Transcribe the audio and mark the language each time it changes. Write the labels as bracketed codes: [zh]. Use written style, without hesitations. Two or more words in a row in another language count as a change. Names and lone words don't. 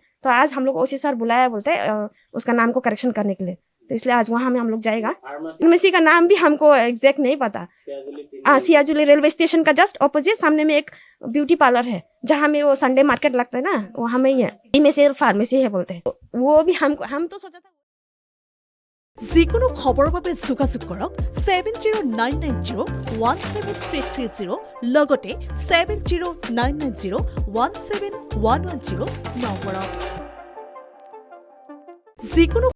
[hi] तो आज हम लोग ओसी सर बुलाया बोलते उसका नाम को करेक्शन करने के लिए, तो इसलिए आज वहां में हम लोग जाएगा। फार्मेसी का नाम भी हमको एग्जैक्ट नहीं पता। सियाजुली रेलवे स्टेशन का [en] just opposite [hi] सामने में एक ब्यूटी पार्लर है, जहाँ में वो [en] Sunday market [hi] लगता है ना, वहां में ही है। इनमें से फार्मेसी है बोलते हैं। वो भी हम तो सोचा था। [as] যিকোনো খবৰৰ বাবে যোগাযোগ কৰক 7099017330 লগতে 7099017110 নম্বৰত। যিকোনো